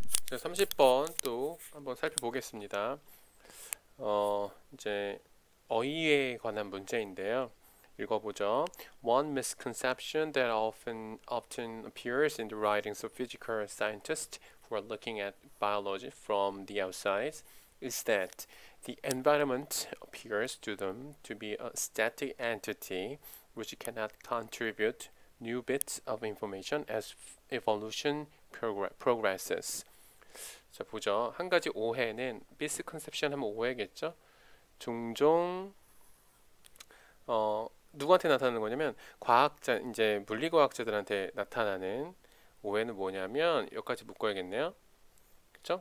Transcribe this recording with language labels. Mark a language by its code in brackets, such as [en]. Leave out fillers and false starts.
[ko] 30번 또 한번 살펴보겠습니다. 이제 어휘에 관한 문제인데요. 읽어보죠. [en] One misconception that often appears in the writings of physical scientists who are looking at biology from the outside is that the environment appears to them to be a static entity which cannot contribute new bits of information as evolution progresses. [ko] 자, 보죠. 한 가지 오해는 미스컨셉션 하면 오해겠죠. 종종 누구한테 나타나는 거냐면 과학자 이제 물리과학자들한테 나타나는 오해는 뭐냐면 여기까지 묶어야겠네요. 그렇죠?